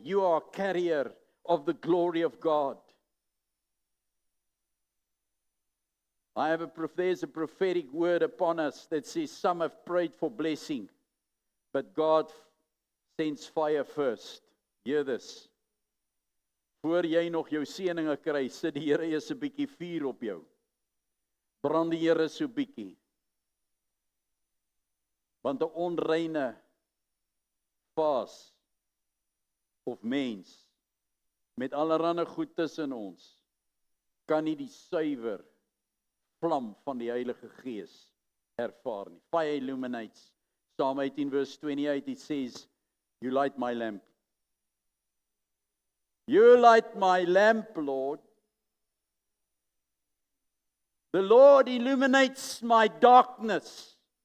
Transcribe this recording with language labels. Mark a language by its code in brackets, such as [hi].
[en] You are a carrier of the glory of God. There's a prophetic word upon us that says some have prayed for blessing, but God sends fire first. Hear this. [af] Voor jy nog jou seëninge kry, sit die Here eers 'n bietjie vuur op jou. Brand die Here so bietjie. Want 'n onreine vaas of mens met allerlei goed tussen ons kan nie die suiwer vlam van die Heilige Gees ervaar nie. [en] Fire illuminates. Psalm 18 verse 28, it says, You light my lamp. You light my lamp, Lord. The Lord illuminates my darkness.